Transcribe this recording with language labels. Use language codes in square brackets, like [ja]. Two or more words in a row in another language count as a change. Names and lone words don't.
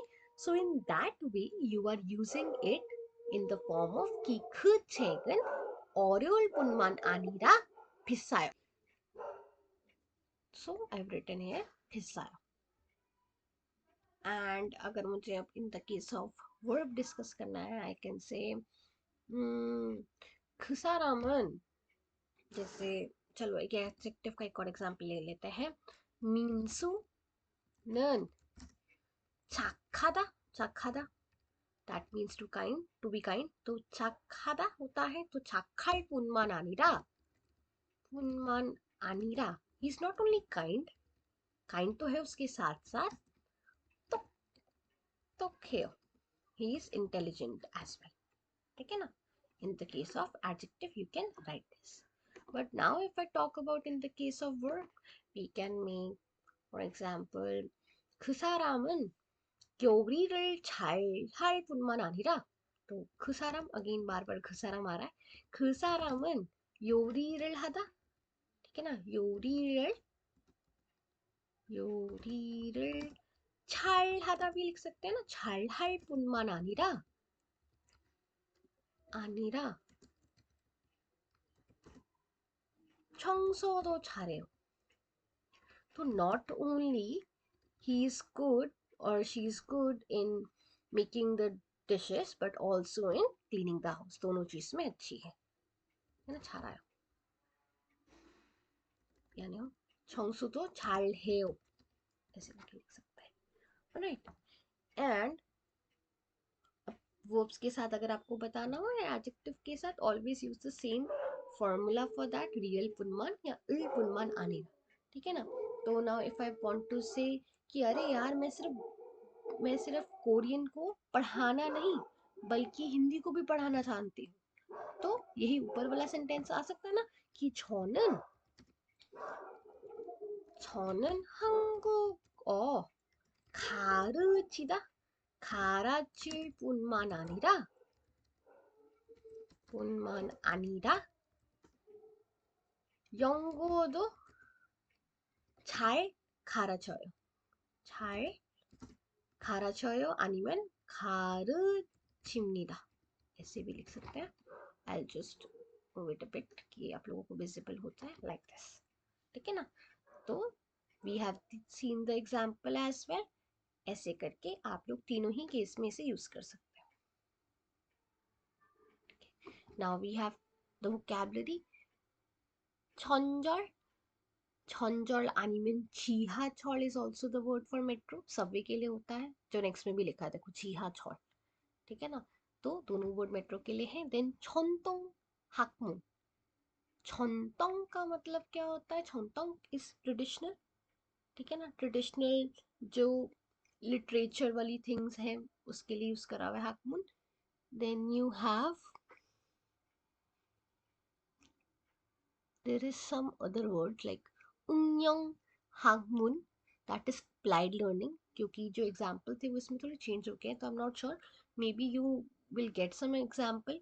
[en] so in that way you are using it in the form of कि [ko] 그 책은 어려울 뿐만 아니라 비싸요. [en] so I have written here 비싸요. एंड [hi] अगर मुझे अब [en] in the case of verb discuss [hi] करना है, [en] I can say [ko] 그 사람은, [hi] जैसे, चलो एक एडजेक्टिव का एक और एग्जांपल ले लेते हैं। [ko] 민수는 착하다, 착하다, [en] that means to kind, to be kind. [ko] तो 착하다 [hi] होता है तो [ko] 착할 뿐만 아니라, 뿐만 아니라, [en] he is not only kind, kind [hi] तो है उसके साथ साथ तो [en] 똑똑해요, he is intelligent as well. [hi] ठीक है ना। [en] in the case of adjective you can write this. But now if I talk about in the case of verb, we can make, for example, [ko] 그 사람은 요리를 잘 할 뿐만 아니라, तो 그 사람, [hi] अगेन बार बार [ko] 그 사람 [hi] आ रहा है। [ko] 그 사람은 요리를 하다, [hi] ठीक है ना, [ko] 요리를 잘 하다 [hi] भी लिख सकते हैं ना, [ko] 잘 할 뿐만 아니라 청소도 잘해요. [hi] तो [en] not only he is good or she is good in making the dishes but also in cleaning the house, [hi] दोनों चीज में अच्छी है ना. [ko] 잘해요. [hi] यानी [ko] 청소도 잘해요 [hi] ऐसे करके लिख सकते हैं, राइट. [en] and verbs [hi] के साथ अगर आपको बताना हो या एडजेक्टिव के साथ, [en] always use the same formula for that, रियल पुनमान या इल पुनमान आने. [hi] ठीक है ना. तो [en] now if I want to say [hi] कि अरे यार मैं सिर्फ कोरियन को पढ़ाना नहीं बल्कि हिंदी को भी पढ़ाना जानती हूँ, तो यही ऊपर वाला सेंटेंस आ सकता है ना कि [ko] 저는 한국어 가르치다, 가르칠 뿐만 아니라 영어도 잘 가르쳐요. 잘 가르쳐요 아니면 가르칩니다. [hi] ऐसे भी लिख सकते हैं. [en] I'll just move it a bit [hi] कि आप लोगों को विजिबल होता है [en] like this. [hi] ठीक है ना. [en] तो we have seen the example as well. [hi] ऐसे करके आप लोग तीनों ही केस में इसे यूज कर सकते हैं. [en] Now we have the vocabulary. 천절, छंजोल आनिमन 지하철 is also the word for metro. [hi] सबवे के लिए होता है, जो नेक्स्ट में भी लिखा है देखो 지하철. ठीक है ना. तो दोनों वर्ड मेट्रो के लिए हैं. [ko] देन 전통 학문. [hi] छंतोंग का मतलब क्या होता है? छंतोंग [en] is traditional. [hi] ठीक है ना. ट्रेडिशनल जो लिटरेचर वाली थिंग्स हैं उसके लिए यूज करा हुआ है hakmun. [en] then you have, there is some other word like [ko] 응용 학문, [en] that is applied learning. [hi] क्योंकि जो एग्जाम्पल थे वो इसमें थोड़े चेंज हो गए हैं, तो [en] I am not sure, may be you will get some example.